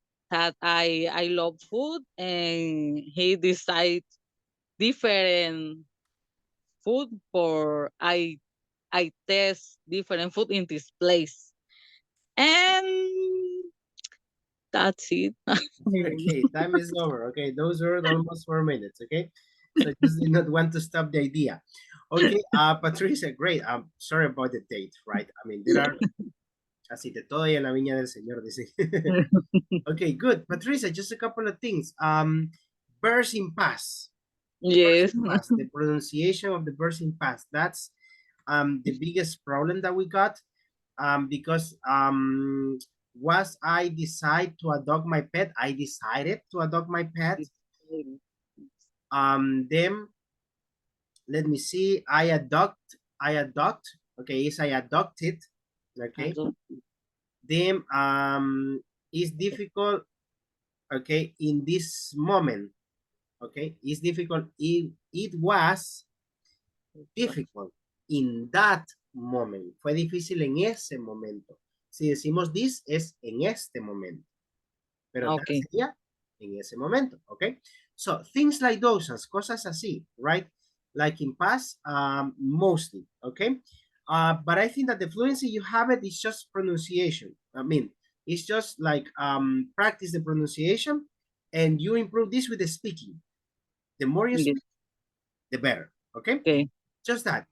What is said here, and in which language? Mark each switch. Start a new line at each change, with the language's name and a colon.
English: that I love food, and he decided different food for I test different food in this place, and that's it. Okay, time is over. Okay, those were almost 4 minutes. Okay, so just did not want to stop the idea. Okay, Patricia, great. I'm sorry about the date, right? I mean, there are
Spanish: así de todo y en la viña del Señor, dice.
English: Okay, good. Patricia, just a couple of things. Verbs in past. Yes. Past, the pronunciation of the verbs in past. That's the biggest problem that we got. Because was I decide to adopt my pet? I decided to adopt my pet. Then let me see. I adopt. Okay, is I adopted. Okay. Then it's difficult. Okay, in this moment. Okay, it's difficult. It was difficult in that moment.
Spanish: Fue difícil en ese momento. Si decimos this, es en este momento. Pero that sería en ese momento, okay?
English: So, things like those,
Spanish: cosas así,
English: right? Like in past, mostly, okay? But I think that the fluency you have it is just pronunciation. I mean, it's just like practice the pronunciation and you improve this with the speaking. The more you speak, the better, okay? Just that.